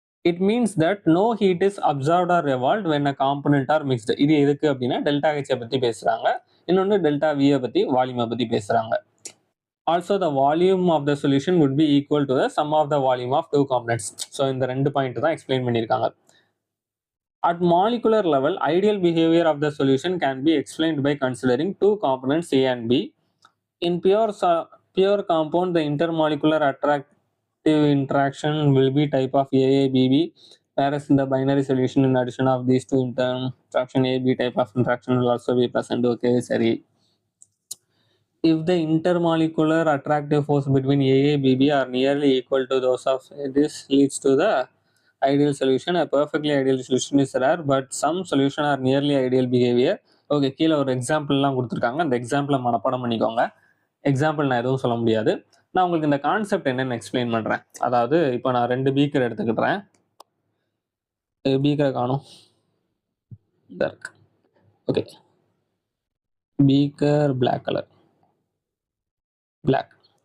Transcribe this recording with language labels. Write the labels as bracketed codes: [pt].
[en] It means that no heat is absorbed or evolved when a component are mixed. [ta] இது எதுக்கு அப்படின்னா delta H பத்தி பேசுறாங்க, இன்னொன்று டெல்டா V பத்தி வால்யூமை பத்தி பேசுறாங்க. [en] Also the volume of the solution would be equal to the sum of the volume of two components. [ta] So இந்த ரெண்டு பாயிண்ட் தான் எக்ஸ்பிளைன் பண்ணியிருக்காங்க. [en] At molecular level, ideal behavior of the solution can be explained by considering two components A and B. In pure compound, the intermolecular attractive interaction will be type of AABB, whereas in the binary solution, in addition of these two interaction, AB type of interaction will also be present. Okay, sorry. If the intermolecular attractive force between AABB are nearly equal to those of this leads to the ideal solution. A perfectly ideal solution is rare, but some solution are nearly ideal behavior. [ta] Okay, கீழே ஒரு எக்ஸாம்பிள்லாம் கொடுத்துருக்காங்க, அந்த எக்ஸாம்பிளை மனப்பாடம் பண்ணிக்கோங்க. Example நான் எதுவும் சொல்ல முடியாது, நான் உங்களுக்கு இந்த கான்செப்ட் என்னன்னு எக்ஸ்பிளைன் பண்ணுறேன். அதாவது இப்போ நான் 2 பீக்கர் எடுத்துக்கிட்டேன், பீக்கரை காணும், இருக்கு. Okay, beaker black colour, black.